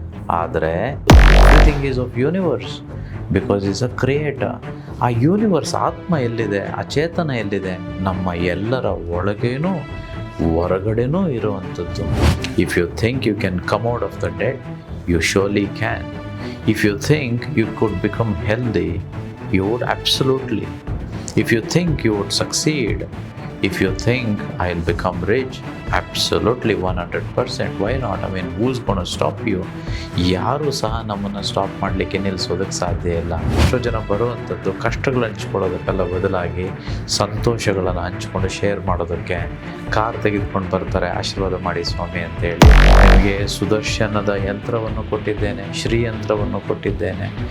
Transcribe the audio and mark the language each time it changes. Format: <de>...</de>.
<en>ಆದರೆ everything is of universe because is a creator.</en> <kn>ಆ universe ಆತ್ಮ ಎಲ್ಲಿದೆ, ಆ ಚೇತನ ಎಲ್ಲಿದೆ? ನಮ್ಮ ಎಲ್ಲರ ಒಳಗೇನೂ ಹೊರಗಡೆನೂ ಇರುವಂಥದ್ದು.</kn> <en>If you think you can come out of the dead, you surely can. If you think you could become healthy, you would absolutely. If you think you would succeed, if you think I'll become rich, absolutely 100%. Why not? I mean, who's going to stop you?</en> <kn>ಯಾರೂ ಸಹ ನಮ್ಮನ್ನು stop ಮಾಡಲಿಕ್ಕೆ ನಿಲ್ಲಿಸೋದಕ್ಕೆ ಸಾಧ್ಯ ಇಲ್ಲ. ಎಷ್ಟೋ ಜನ ಬರುವಂಥದ್ದು ಕಷ್ಟಗಳು ಹಂಚ್ಕೊಳ್ಳೋದಕ್ಕೆಲ್ಲ ಬದಲಾಗಿ ಸಂತೋಷಗಳನ್ನು ಹಂಚ್ಕೊಂಡು ಶೇರ್ ಮಾಡೋದಕ್ಕೆ. ಕಾರ್ ತೆಗೆದುಕೊಂಡು ಬರ್ತಾರೆ, ಆಶೀರ್ವಾದ ಮಾಡಿ ಸ್ವಾಮಿ ಅಂತೇಳಿ. ನಿಮಗೆ ಸುದರ್ಶನದ ಯಂತ್ರವನ್ನು ಕೊಟ್ಟಿದ್ದೇನೆ, ಶ್ರೀಯಂತ್ರವನ್ನು ಕೊಟ್ಟಿದ್ದೇನೆ.</kn>